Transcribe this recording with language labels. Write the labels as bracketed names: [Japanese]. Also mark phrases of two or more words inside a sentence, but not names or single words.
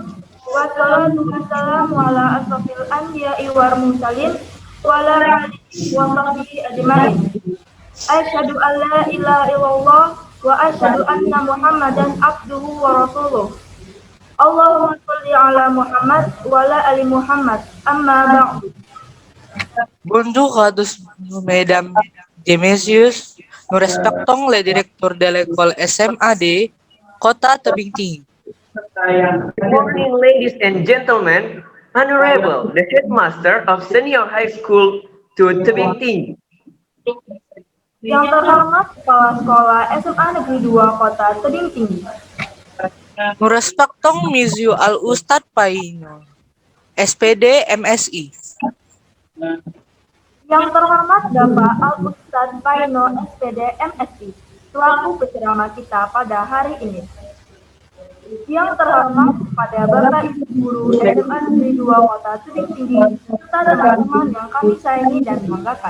[Arabic] والصلاة والسلام على أشرف الأنبياء والمرسلين وعلى آله وصحبه أجمعين. أشهد أن لا إله إلا الله وأشهد أن محمدا عبده ورسوله. اللهم صل على محمد وعلى آل محمد. أما بعد. [French] Bonjour à tous, mesdames et messieurs. Nous respectons le directeur de l'école SMAD Kota Tebing Tinggi. [English] Good morning, ladies and gentlemen. Honorable, the headmaster of Senior High School to Tebing Tinggi. [Indonesian] Yang terhormat Kepala Sekolah SMA Negeri 2 Kota Tebing Tinggi. [French] Nous respectons Monsieur Al-Ustad Paino, SPD MSI. [Indonesian] Yang terhormat Bapak Al-Ustad Paino SPD MSI, selaku penceramah kita pada hari ini. Yang terhormat kepada Bapak Ibu Guru SMA Negeri 2 Kota Tebing Tinggi, serta teman-teman yang kami sayangi dan banggakan.